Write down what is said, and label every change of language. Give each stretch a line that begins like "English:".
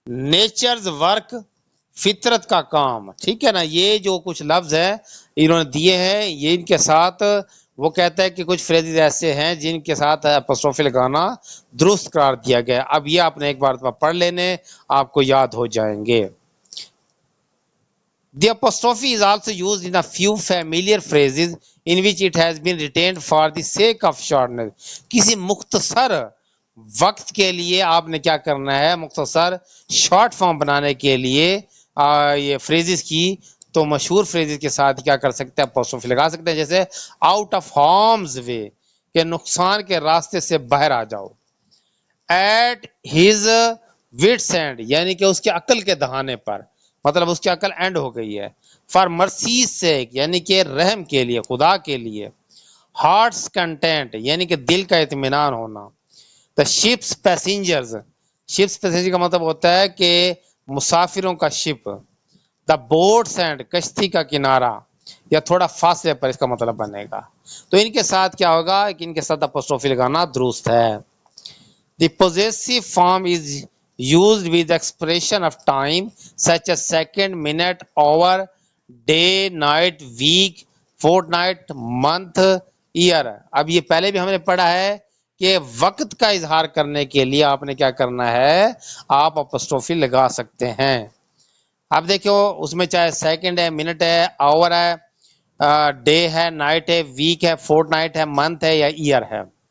English: nature's work,
Urdu: فطرت کا کام. ٹھیک ہے نا، یہ جو کچھ لفظ ہے انہوں نے دیے ہیں، یہ ان کے ساتھ وہ کہتا ہے کہ کچھ فریزز ایسے ہیں جن کے ساتھ اپوسٹروفی لگانا درست قرار دیا گیا. اب یہ آپ نے ایک بار پڑھ لینے، آپ کو یاد ہو جائیں گے.
English: The apostrophe is also used in a few familiar phrases in which it has been retained for the sake of shortness.
Urdu: کسی مختصر وقت کے لیے آپ نے کیا کرنا ہے؟ مختصر شارٹ فارم بنانے کے لیے یہ فریزز کی، تو مشہور فریزز کے ساتھ کیا کر سکتے ہیں؟ اپوسٹروفی لگا سکتے ہیں. جیسے
English: out of harm's way,
Urdu: کہ نقصان کے راستے سے باہر آ جاؤ.
English: at his wits end,
Urdu: یعنی کہ اس کے عقل کے دہانے پر، مطلب اس کی عقل اینڈ ہو گئی ہے.
English: for mercy sake,
Urdu: یعنی کہ رحم کے لیے، خدا کے لیے.
English: heart's content,
Urdu: یعنی کہ دل کا اطمینان ہونا.
English: the ship's passengers,
Urdu: ships passenger کا مطلب ہوتا ہے کہ مسافروں کا شپ.
English: the boat's end,
Urdu: کشتی کا کنارہ، یا تھوڑا فاصلے پر اس کا مطلب بنے گا. تو ان کے ساتھ کیا ہوگا کہ ان کے ساتھ اپوسٹروفی لگانا درست ہے.
English: The possessive form is used with expression of time such as second, minute, hour, day, night, week, fortnight, month, year.
Urdu: اب یہ پہلے بھی ہم نے پڑھا ہے کہ وقت کا اظہار کرنے کے لیے آپ نے کیا کرنا ہے؟ آپ اپوسٹروفی لگا سکتے ہیں. اب دیکھو اس میں چاہے سیکنڈ ہے، منٹ ہے، آور ہے، ڈے ہے، نائٹ ہے، ویک ہے، فورٹ نائٹ ہے، منتھ ہے، یا ایئر ہے.